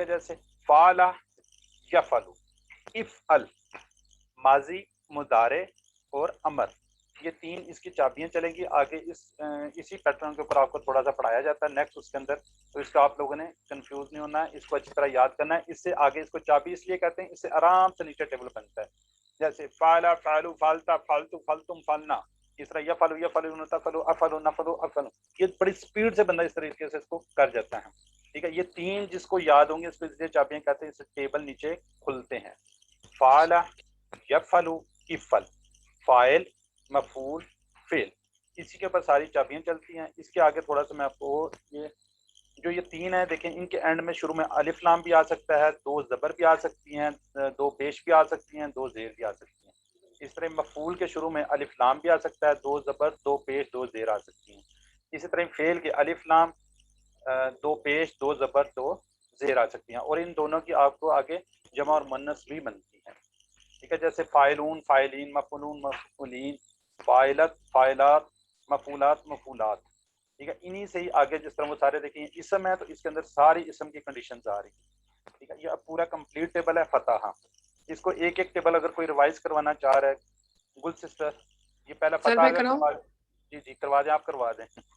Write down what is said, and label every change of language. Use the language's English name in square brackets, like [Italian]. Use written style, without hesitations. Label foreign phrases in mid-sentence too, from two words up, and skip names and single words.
[Hindi] जैसे [Arabic] فعل يفعل افعل, [Hindi] माजी, मुदारे और अमर, ये तीन इसकी चाबियां चलेंगी आगे। इसी पैटर्न के ऊपर आपको थोड़ा सा पढ़ाया जाता है नेक्स्ट उसके अंदर, तो इसका आप लोगों ने कंफ्यूज नहीं होना है, इसको अच्छी तरह याद करना है। इससे आगे इसको चाबी इसलिए कहते हैं, इससे आराम से नीचे टेबल बनता है। [Arabic] जैसे فعل فعلوا فعلت فعلت فعلتم فعلنا, [Hindi] इस तरह [Arabic] يفعل يفعل نتفعل أفعل نفعل أفعل, [Hindi] ये बड़ी स्पीड से बंदा इस तरीके से इसको कर जाता है, ठीक है। ये तीन जिसको याद होंगे इसको इसलिए चाबियां कहते हैं, इससे टेबल नीचे खुलते हैं। [Arabic] فعل يفعل افعل فاعل مفعول فعل, [Hindi] इसी के ऊपर सारी चाबियां चलती हैं। इसके आगे थोड़ा सा मैं आपको ये तीन है देखें, इनके एंड में शुरू में अलिफ लाम भी आ सकता है, दो जबर भी आ सकती हैं, दो पेश भी आ सकती हैं, दो जेर भी आ सकती हैं। इस तरह मफूल के शुरू में अलिफ लाम भी आ सकता है, दो जबर दो पेश दो जेर आ सकती हैं। इसी तरह फेल के अलिफ लाम दो पेश दो जबर दो जेर आ सकती हैं, और इन दोनों की आपको आगे जमा और मुन्नस भी बनती है, ठीक है। [Arabic] जैसे فاعلون فاعلين مفعولون مفعولين فاعلة فاعلات مفعولات مفعولات, [Hindi] ठीक है। इन्हीं से ही आगे जिस तरह वो सारे देखिए इसम है, तो इसके अंदर सारी इसम की कंडीशंस आ रही है, ठीक है। ये अब पूरा [English] complete table [Hindi] है फतहा। इसको एक एक टेबल अगर कोई रिवाइज करवाना चाह रहा है, गुल सिस्टर ये पहला फतहा जी जी करवा दें, आप करवा दें।